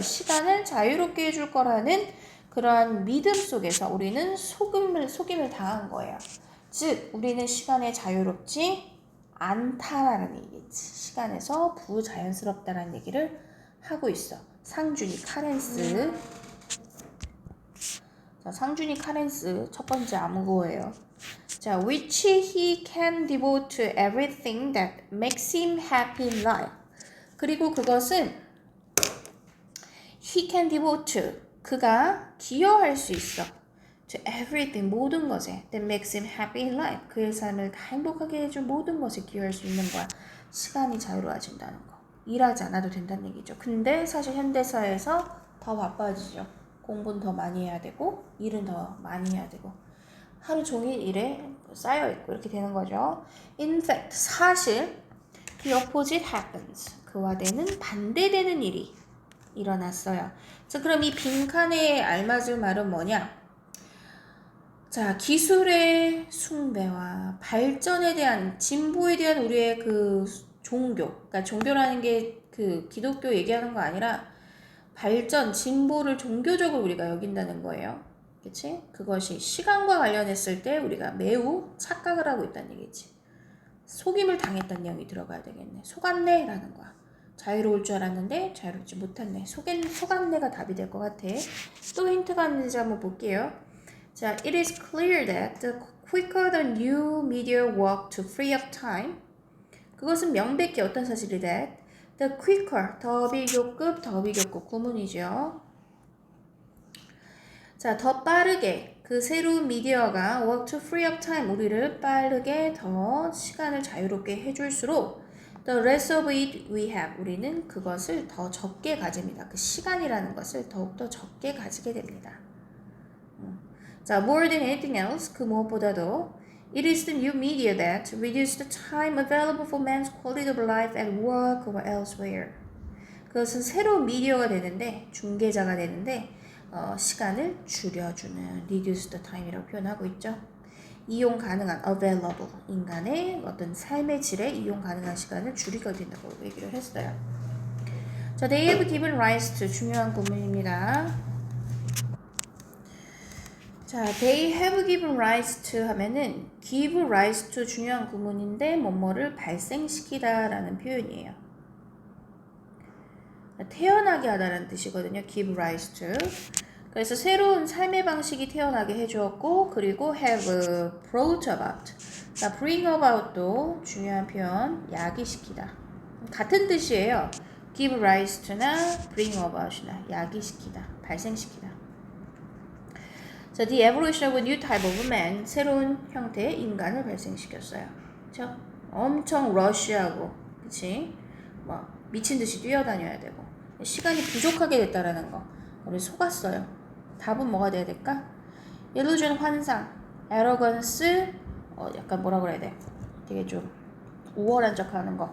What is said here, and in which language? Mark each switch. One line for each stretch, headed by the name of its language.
Korean: 시간을 자유롭게 해줄 거라는 그러한 믿음 속에서 우리는 속임을 당한 거예요. 즉 우리는 시간에 자유롭지 않다라는 얘기겠지. 시간에서 부자연스럽다라는 얘기를 하고 있어. 상준이 카렌스. 자, 상준이 카렌스 첫 번째 암구어예요.
English: 자, which he can devote to everything that makes him happy in life.
Korean: 그리고 그것은
English: he can devote to,
Korean: 그가 기여할 수 있어.
English: to everything,
Korean: 모든 것에
English: that makes him happy in life.
Korean: 그의 삶을 다 행복하게 해줄 모든 것에 기여할 수 있는 거야. 시간이 자유로워진다는 거. 일하지 않아도 된다는 얘기죠. 근데 사실 현대사회에서 더 바빠지죠. 공부는 더 많이 해야 되고 일은 더 많이 해야 되고 하루 종일 일에 쌓여있고 이렇게 되는 거죠.
English: In fact,
Korean: 사실
English: the opposite happens.
Korean: 그와 되는 반대되는 일이 일어났어요. 자, 그럼 이 빈칸에 알맞은 말은 뭐냐? 자, 기술의 숭배와 발전에 대한, 진보에 대한 우리의 그 종교, 그러니까 종교라는 게 그 기독교 얘기하는 거 아니라 발전, 진보를 종교적으로 우리가 여긴다는 거예요. 그치? 그것이 시간과 관련했을 때 우리가 매우 착각을 하고 있다는 얘기지. 속임을 당했다는 내용이 들어가야 되겠네. 속았네 라는 거야. 자유로울 줄 알았는데 자유롭지 못했네. 속았네가 답이 될 것 같아. 또 힌트가 있는지 한번 볼게요.
English: 자, it is clear that the quicker the new media work to free up time.
Korean: 그것은 명백히 어떤 사실이
English: that the quicker,
Korean: 더 비교급 구문이죠. 자, 더 빠르게 그 새로운 미디어가
English: work to free up time,
Korean: 우리를 빠르게 더 시간을 자유롭게 해줄수록
English: the less of it we have,
Korean: 우리는 그것을 더 적게 가집니다. 그 시간이라는 것을 더욱더 적게 가지게 됩니다.
English: 자, more than anything else,
Korean: 그 무엇보다도
English: it is the new media that reduces the time available for man's quality of life at work or elsewhere.
Korean: 그것은 새로운 미디어가 되는데, 중개자가 되는데 시간을 줄여주는
English: reduce the time
Korean: 이라고 표현하고 있죠. 이용 가능한 available, 인간의 어떤 삶의 질에 이용 가능한 시간을 줄이게 된다고 얘기를 했어요.
English: 자, they have given rise to,
Korean: 중요한 구문입니다. 자,
English: they have given rise to
Korean: 하면은
English: give rise to
Korean: 중요한 구문인데 뭐뭐를 발생시키다 라는 표현이에요. 태어나게 하다라는 뜻이거든요.
English: give rise to.
Korean: 그래서 새로운 삶의 방식이 태어나게 해주었고, 그리고
English: have brought about.
Korean: 자,
English: bring about
Korean: 도 중요한 표현, 야기시키다. 같은 뜻이에요.
English: give rise to
Korean: 나
English: bring about
Korean: 이나 야기시키다, 발생시키다.
English: 자, the evolution of a new type of man,
Korean: 새로운 형태의 인간을 발생시켰어요. 그쵸? 엄청 러쉬하고, 그치? 뭐 미친 듯이 뛰어다녀야 되고, 시간이 부족하게 됐다라는 거. 우리 속았어요. 답은 뭐가 돼야 될까? illusion, 환상, arrogance, 약간 뭐라 그래야 돼? 되게 좀 우월한 척하는 거.